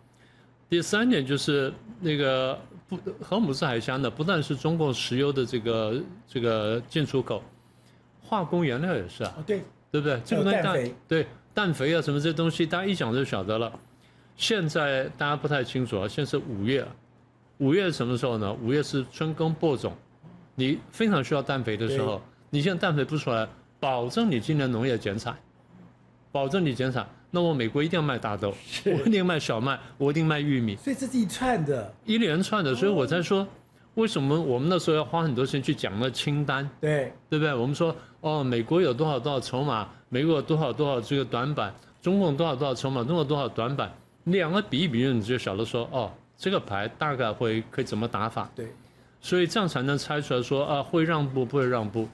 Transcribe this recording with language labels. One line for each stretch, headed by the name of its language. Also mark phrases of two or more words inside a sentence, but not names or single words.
Chinese: 第三點就是那個荷姆茲海峽呢，不但是中共石油的這個進出口，化工原料也是啊，對不對？這個東西對氮肥啊什麼這些東西，大家一講就曉得了。現在大家不太清楚啊，現在是5月，5月什麼時候呢？5月是春耕播種，你非常需要氮肥的時候，你現在氮肥不出來，保證你今年農業減產。保證你減產，那我美國一定要賣大豆，我一定賣小麥，我一定賣玉米，所以這是一串的，一連串的，所以我才說，為什麼我們那時候要花很多時間去講那清單，對不對？我們說哦，美國有多少籌碼，美國有多少這個短板，中共多少籌碼，中國多少短板，兩個比一比，你就曉得說哦，這個牌大概可以怎麼打法，對，所以這樣才能猜出來說啊，會讓步不會讓步。